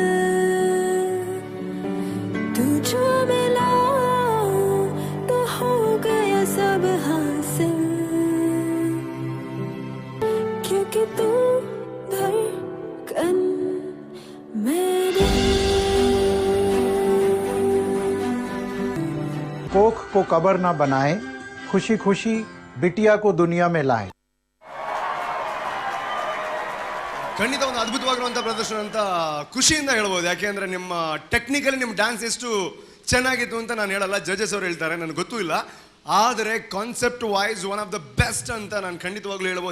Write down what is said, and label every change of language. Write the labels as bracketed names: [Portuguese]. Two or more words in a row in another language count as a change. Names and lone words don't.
[Hindi] तू जो मिला तो हो गया सब हासिल, क्योंकि तू धड़कन मेरी। कोख को कबर ना बनाए, खुशी खुशी बिटिया को दुनिया में लाए। [Kannada] ಖಂಡಿತ ಒಂದು ಅದ್ಭುತವಾಗಿರುವಂಥ ಪ್ರದರ್ಶನ ಅಂತ ಖುಷಿಯಿಂದ ಹೇಳ್ಬೋದು. ಯಾಕೆಂದರೆ ನಿಮ್ಮ ಟೆಕ್ನಿಕಲಿ ನಿಮ್ಮ ಡ್ಯಾನ್ಸ್ ಎಷ್ಟು ಚೆನ್ನಾಗಿತ್ತು ಅಂತ ನಾನು ಹೇಳಲ್ಲ, ಜಡ್ಜಸ್ ಅವ್ರು ಹೇಳ್ತಾರೆ, ನನಗೆ ಗೊತ್ತೂ ಇಲ್ಲ. ಆದರೆ [English] concept wise one of the best [Kannada] ಅಂತ ನಾನು ಖಂಡಿತವಾಗ್ಲೂ ಹೇಳ್ಬೋದು.